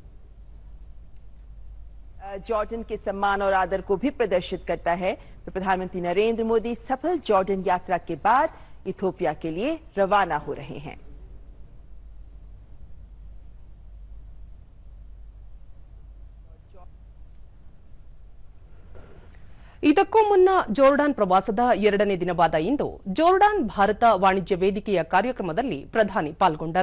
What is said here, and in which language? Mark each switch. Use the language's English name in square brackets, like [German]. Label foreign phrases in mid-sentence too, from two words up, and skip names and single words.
[Hindi] जॉर्डन के सम्मान और आदर को भी प्रदर्शित करता है। तो प्रधानमंत्री नरेंद्र मोदी सफल जॉर्डन यात्रा के बाद इथियोपिया के लिए रवाना हो रहे हैं। [Kannada] ಇದಕ್ಕೂ ಮುನ್ನ ಜೋರ್ಡಾನ್ ಪ್ರವಾಸದ ಎರಡನೇ ದಿನವಾದ ಇಂದು ಜೋರ್ಡಾನ್ ಭಾರತ ವಾಣಿಜ್ಯ ವೇದಿಕೆಯ ಕಾರ್ಯಕ್ರಮದಲ್ಲಿ ಪ್ರಧಾನಿ ಪಾಲ್ಗೊಂಡರು.